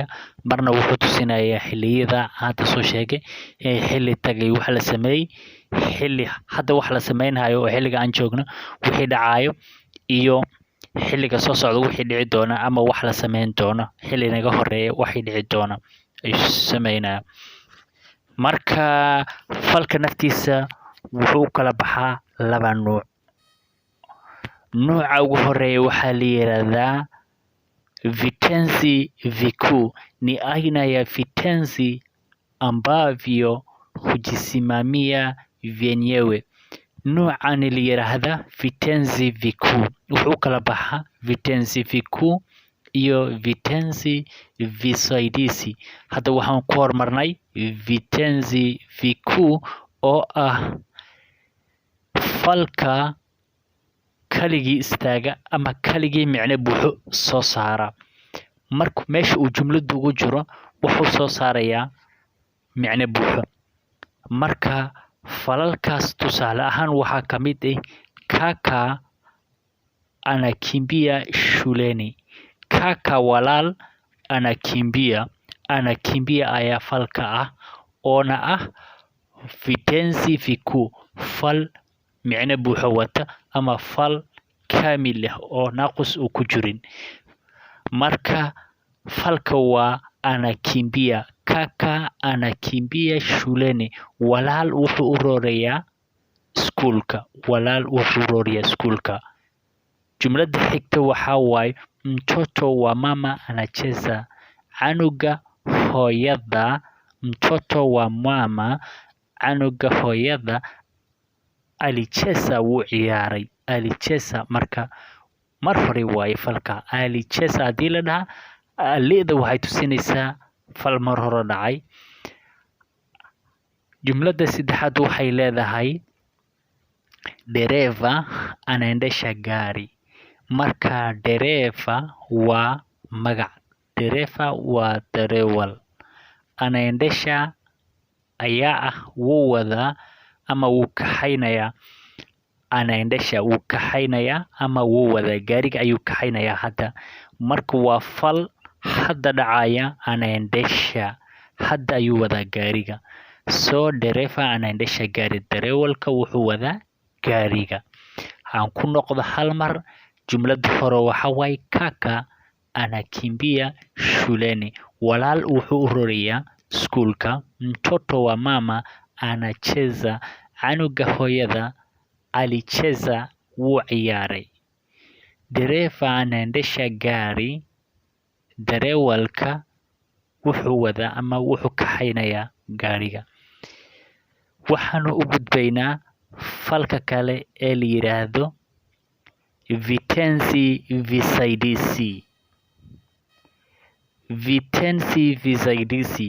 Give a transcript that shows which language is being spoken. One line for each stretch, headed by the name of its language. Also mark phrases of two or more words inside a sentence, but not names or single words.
Somali: Marna wuxuu tusinayaa xilliyada hadda soo sheegay, xilli tagay wax la sameeyey, xilli hadda wax la samaynayo oo xilliga aan joogno wixii dhacayo, iyo xilliga soo socda wixii dhici doona, ama wax la samayn doono xilli naga horeeya waxay dhici doona ayuu sameynaya. Marka falka naftiisa wuxuu u kala baxaa laba nuuc. Nooca ugu horeeya waxaa la yiraahdaa
Swahili: vitenzi vikuu. Ni aina ya vitenzi ambavyo hujisimamia vyenyewe.
Somali: Noocani la yiraahdaa
Swahili: vitenzi vikuu.
Somali: Wuxuu u kala baxaa
Swahili: vitenzi vikuu
Somali: iyo
Swahili: vitenzi visaidizi.
Somali: Hadda waxaan ku hormarnay
Swahili: vitenzi vikuu
Somali: oo ah falka kaligii istaaga ama kaligii micno buuxo soo saara. Marka meesha uu jumladu ugu jiro wuxuu soo saarayaa micno buuxo. Marka falalkaas tusaale ahaan waxaa ka mid ah
Swahili: kaka anakimbia shuleni.
Somali: Kaka walaal, anakimbia ayaa falka ah, oona ah
Swahili: vitenzi vikuu,
Somali: fal micno buuxo wata ama fal kaamil ah oo naaqus uu ku jirin. Marka falka waa anakimbia.
Swahili: Kaka anakimbia shuleni.
Somali: Walaal wuxuu u roorayaa iskuulka. Jumlada xigta waxaa waaye
Swahili: mtoto wa mama anacheza. Mtoto wa mama,
Somali: canuga hooyada, alicheza wuu ciyaaray. Alicheza marka mar hore waaye falka. Alicheza haddii la dhahaa, alida waxay tusinaysaa fal mar hore dhacay. Jumlada saddexaad waxay leedahay
Swahili: dereva anaendesha gari.
Somali: Marka dereva waa magac, dereva waa darawal, anaendesha ayaa ah wuu wadaa ama wuu kaxaynayaa. Anaendesha wuu kaxaynayaa ama wuu wadaa, gaariga ayuu kaxaynayaa hadda. Marka waa fal hadda dhacaya, anaendesha hadda ayuu wadaa gaariga.
Swahili: So dereva anaendesha gari,
Somali: darawalka wuxuu wadaa gaariga. Aan ku noqdo hal mar, jumlada hore waxa waaye
Swahili: kaka anakimbia shuleni,
Somali: walaal wuxuu u rorayaa iskuulka.
Swahili: Mtoto wa mama anacheza,
Somali: canuga hooyada alicheza, wuu ciyaaray.
Swahili: Dereva anaendesha gari,
Somali: darawalka wuxuu wadaa ama wuxuu kaxaynayaa gaariga. Waxaanu u gudbaynaa falka kale ee la yiraahdo
Swahili: vitenzi visaidizi. Vitenzi visaidizi.